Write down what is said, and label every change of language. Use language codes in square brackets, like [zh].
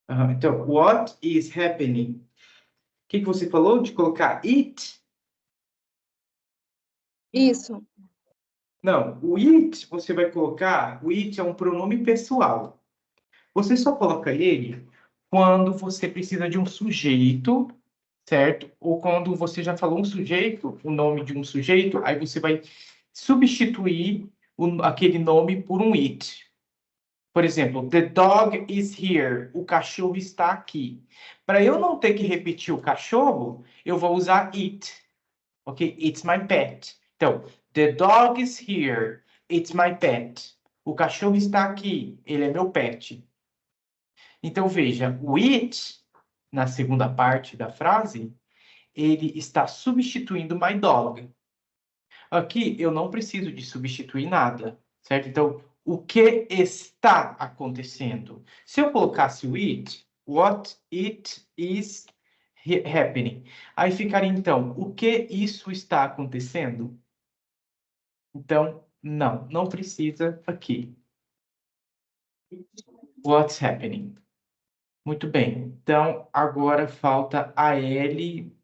[en] Então, what is happening? [pt] O que você falou de colocar it? Isso. Não, o it você vai colocar, o it é um pronome pessoal. Você só coloca ele quando você precisa de um sujeito, certo? Ou quando você já falou um sujeito, o nome de um sujeito, aí você vai substituir aquele nome por um it. Por exemplo, [en] the dog is here. [pt] O cachorro está aqui. Para eu não ter que repetir o cachorro, eu vou usar it. [en] Ok? It's my pet. Então, the dog is here. It's my pet. [pt] O cachorro está aqui. Ele é meu pet. Então, veja, o it, na segunda parte da frase, ele está substituindo my dog. Aqui, eu não preciso de substituir nada, certo? Então, o que está acontecendo? Se eu colocasse o [en] it, what it is happening. [pt] Aí ficaria, então, o que isso está acontecendo? Então, não precisa aqui. [en] What's happening? [pt] Muito bem. Então, agora falta a Ellie.